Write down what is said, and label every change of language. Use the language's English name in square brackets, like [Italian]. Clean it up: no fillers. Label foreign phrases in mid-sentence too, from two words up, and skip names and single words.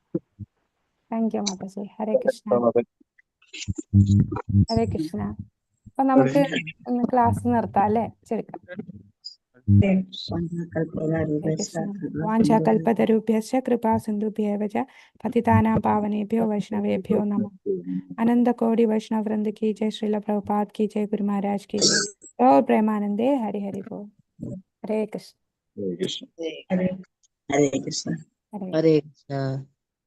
[English] thank you [Malayalam] മാതാജി. ഹരേ കൃഷ്ണ. ഹരേ കൃഷ്ണ. അപ്പൊ നമുക്ക് ഇന്ന് ക്ലാസ് നിർത്താം അല്ലേ? ശരി. [Sanskrit] വാഞ്ചാകൽപതരുഭ്യശ്ച കൃപാ സിന്ധുഭ്യേവ ച പതിതാനാം പാവനേഭ്യോ വൈഷ്ണവേഭ്യോ നമഃ. [Hindi] അനന്തകോടി വൈഷ്ണവ വൃന്ദ की जय, श्रील प्रभुपाद की जय, गुरु महाराज की जय। और प्रेमानंदे हरि हरि बोल। हरे कृष्ण। [Malayalam] ഹരേ കൃഷ്ണ. [Hindi] हरे [Malayalam] ഹരേ കൃഷ്ണ.